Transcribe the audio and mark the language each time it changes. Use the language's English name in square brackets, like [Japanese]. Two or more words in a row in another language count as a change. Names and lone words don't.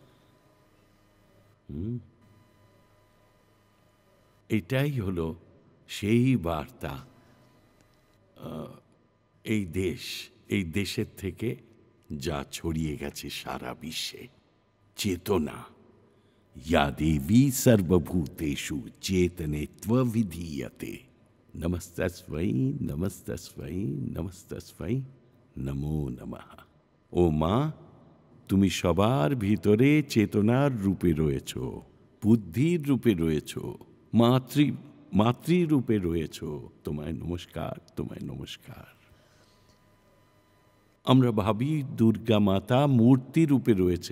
[Bangla] এটাই হলো সেই বার্তা এই দেশের থেকে যা ছড়িয়ে গেছে সারা বিশ্বে। চেতনা, [Sanskrit] या देवी सर्वभूतेषु चेतनेत्वविधीयते। नमस्तस्मै नमस्तस्मै नमस्तस्मै नमो नमः। [Bangla] ও মা, তুমি সবার ভিতরে চেতনার রূপে রয়েছ, বুদ্ধির রূপে রয়েছ, মাতৃরূপে রয়েছ। তোমায় নমস্কার, তোমায় নমস্কার। আমরা ভাবি দুর্গা মাতা মূর্তি রূপে রয়েছেন।